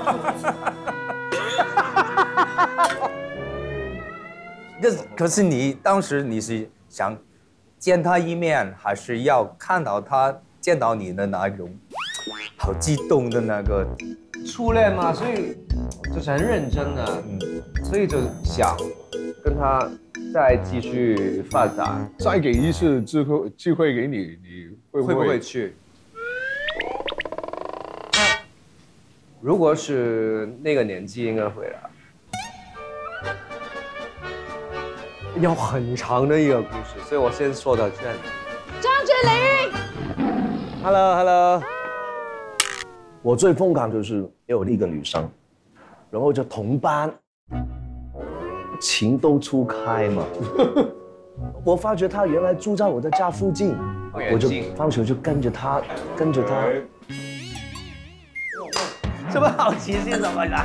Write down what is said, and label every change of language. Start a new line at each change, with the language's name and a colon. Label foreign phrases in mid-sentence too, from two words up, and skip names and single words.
Chinese: 可是你當時你是想見他一面，還是要看到他見到你的那種好激動的那個？初戀嘛，所以就是很認真的，所以就想跟他再繼續發展。再給一次機會給你，你會不會去？如果是那個年紀，應該會了。有很長的一個故事，所以我先說到這裡。張智霖，Hello，我最瘋狂就是有一個女生， 然后就同班，情窦初开嘛。我发觉他原来住在我的家附近，我就放学就跟着他。什么好奇心什么的？